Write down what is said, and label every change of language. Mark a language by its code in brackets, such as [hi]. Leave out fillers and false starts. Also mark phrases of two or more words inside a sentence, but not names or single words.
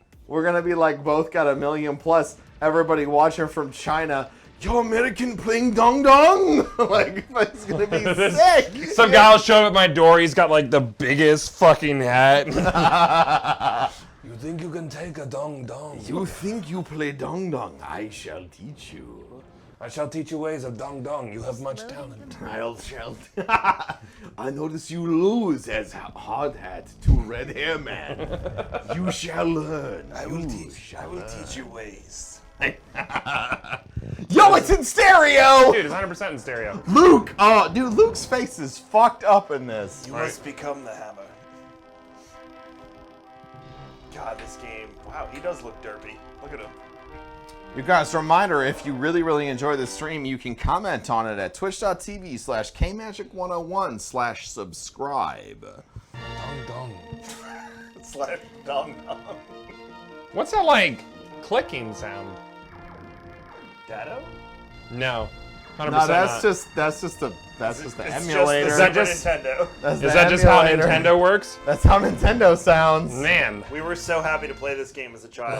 [en] We're gonna be like both got 1 million plus. Everybody watching from China. Yo, American playing dong dong. Like, it's gonna be sick. Some guy will show up at my door. He's got like the biggest fucking hat. You think you can take a dong dong? You think you play dong dong? I shall teach you. I shall teach you ways of dong dong. You have much talent. I shall. I notice you lose as hard hat to red hair man. You shall learn. I will teach you ways. Yo, it's in stereo. Dude, it's 100% in stereo. Luke. Oh, dude, Luke's face is fucked up in this. You must become the hammer. God, this game. Wow, he does look derpy. Look at him. You guys, a reminder, if you really enjoy the stream, you can comment on it at twitch.tv/kmagic101/subscribe. Dong dong. Slash dong dong. What's that like clicking sound? Dado? No. 100% No, that's not. just the It's emulator. Just that the just- Super Nintendo. That's Is the that just how emulator. Nintendo works? That's how Nintendo sounds. Man, We were so happy to play this game as a child.